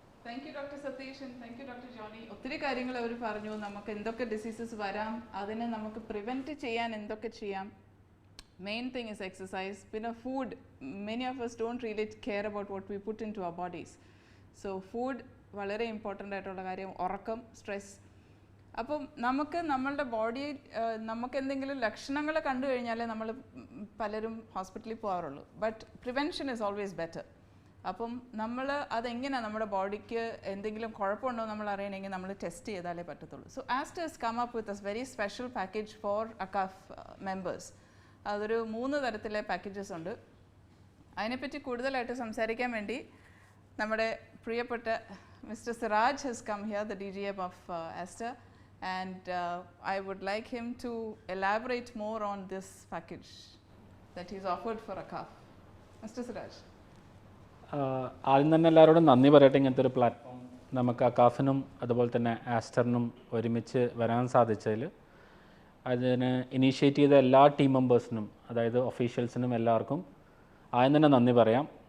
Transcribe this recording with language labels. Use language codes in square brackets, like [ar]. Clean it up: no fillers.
[en] Thank you doctor Satish and thank you doctor Johny. [ml] ഒത്തിരി കാര്യങ്ങൾ അവർ പറഞ്ഞു. നമുക്ക് എന്തൊക്കെ ഡിസീസസ് വരാം, അതിനെ നമുക്ക് പ്രിവെൻറ്റ് ചെയ്യാൻ എന്തൊക്കെ ചെയ്യാം. [en] Main thing is exercise. പിന്നെ food, many of us don't really care about what we put into our bodies. [ml] So food വളരെ ഇമ്പോർട്ടൻ്റ് ആയിട്ടുള്ള കാര്യം. ഉറക്കം, സ്ട്രെസ്. അപ്പം നമുക്ക് നമ്മളുടെ ബോഡി നമുക്ക് എന്തെങ്കിലും ലക്ഷണങ്ങൾ കണ്ടു കഴിഞ്ഞാലേ നമ്മൾ പലരും ഹോസ്പിറ്റലിൽ പോകാറുള്ളൂ. [en] But prevention is always better. [ml] അപ്പം നമ്മൾ അതെങ്ങനെയാണ് നമ്മുടെ ബോഡിക്ക് എന്തെങ്കിലും കുഴപ്പമുണ്ടോ നമ്മൾ അറിയണമെങ്കിൽ നമ്മൾ ടെസ്റ്റ് ചെയ്താലേ പറ്റത്തുള്ളൂ. [en] So Aster has come up with a very special package for ACAF members. [ml] അതൊരു 3 തരത്തിലെ പാക്കേജസ് ഉണ്ട്. അതിനെപ്പറ്റി കൂടുതലായിട്ട് സംസാരിക്കാൻ വേണ്ടി നമ്മുടെ പ്രിയപ്പെട്ട mister Siraj [en] has come here, the DGM of Aster, and I would like him to elaborate more on this package that he's offered for ACAF. Mr. Siraj. [ml] ആദ്യം തന്നെ എല്ലാവരോടും നന്ദി പറയട്ടെ. ഇങ്ങനത്തെ ഒരു പ്ലാറ്റ്ഫോം നമുക്ക് അക്കാഫിനും അതുപോലെ തന്നെ ആസ്റ്ററിനും ഒരുമിച്ച് വരാൻ സാധിച്ചതിൽ. അതിന് ഇനീഷ്യേറ്റ് ചെയ്ത എല്ലാ ടീം മെമ്പേഴ്സിനും, അതായത് ഒഫീഷ്യൽസിനും എല്ലാവർക്കും ആദ്യം തന്നെ നന്ദി പറയാം.